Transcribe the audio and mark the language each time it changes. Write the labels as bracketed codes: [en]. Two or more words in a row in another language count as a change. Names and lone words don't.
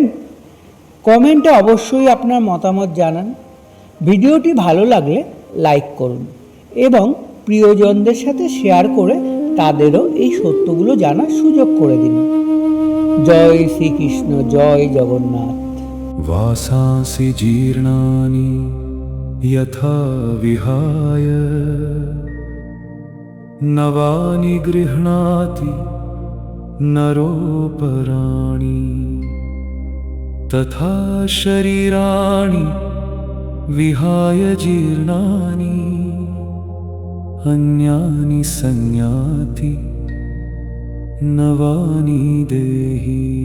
[bn] কমেন্টে অবশ্যই আপনার মতামত জানান। ভিডিওটি ভালো লাগলে লাইক করুন এবং প্রিয়জনদের সাথে শেয়ার করে তাদেরও এই সত্যগুলো জানার সুযোগ করে দিন। জয় শ্রীকৃষ্ণ, জয় জগন্নাথ। [sa] वासांसि जीर्णानि यथा विहाय नवानि गृह्णाति नरोपराणि तथा शरीराणि विहाय जीर्णानि अन्यानि संयाति नवानि देहि।